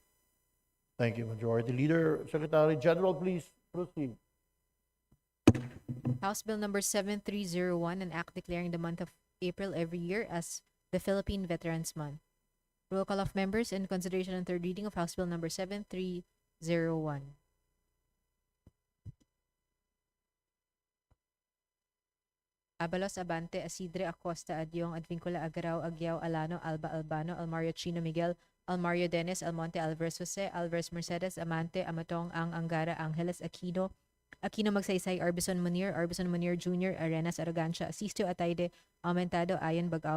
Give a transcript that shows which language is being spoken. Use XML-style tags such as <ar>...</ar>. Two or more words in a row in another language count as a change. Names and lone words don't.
<en>Thank you, Majority Leader. Secretary General, please proceed. House Bill number 7301, an act declaring the month of April every year as the Philippine Veterans Month. Roll call of members in consideration on third reading of House Bill number 7301. Abalos, Abante, Asidre, Acosta, Adyong, Advincula, Agarao, Agyao, Alano, Alba, Albano, Almario Chino, Miguel, Almario Dennis, Almonte, Alvarez Jose, Alvarez Mercedes, Amante, Amatong, Ang, Angara, Angeles, Aquino, Aquino Magsaysay, Arbison Munir Jr., Arenas, Arrogancia, Asisto, Atayde, Aumentado, Ayan, Bagao,</en>